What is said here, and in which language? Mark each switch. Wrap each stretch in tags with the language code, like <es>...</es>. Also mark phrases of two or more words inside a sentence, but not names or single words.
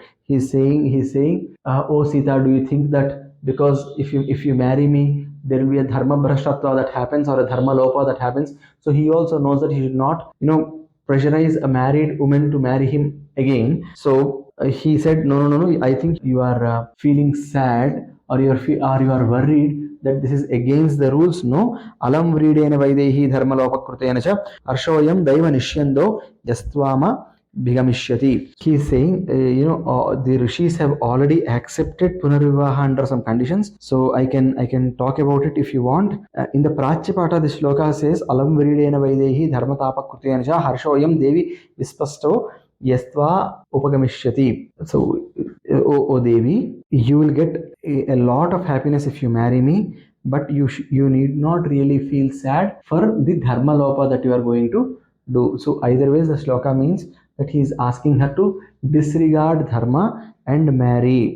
<en>He's saying, oh Sita, do you think that because if you marry me, there will be a</en> <sa>धर्म भ्रष्टत्व</sa> <en>that happens, or a</en> <sa>धर्म लोप</sa> <en>that happens? So he also knows that he should not, pressurize a married woman to marry him again. So he said, no, I think you are feeling sad, or you are worried that this is against the rules. No,</en> <sa>अलम् व्रीडेन वैदेहि धर्म लोप कृतेन च आर्षोयं दैव निष्यन्दो यस्त्वाम भिगमिष्यति.</sa> <en>He is saying, the rishis have already accepted punarvivaha under some conditions. So I can talk about it if you want. In the Prachapata, the shloka says,</en> <sa>अलम् विरीडेन वैदेहि धर्मतप कृतेन च हर्षोयं देवि विस्पष्टो यस्त्व उपगमिष्यति.</sa> <en>So, O Devi, you will get a lot of happiness if you marry me, but you need not really feel sad for the</en> <sa>धर्म लोप</sa> <en>that you are going to do. So either ways, the shloka means that he is asking her to disregard dharma and marry.</en>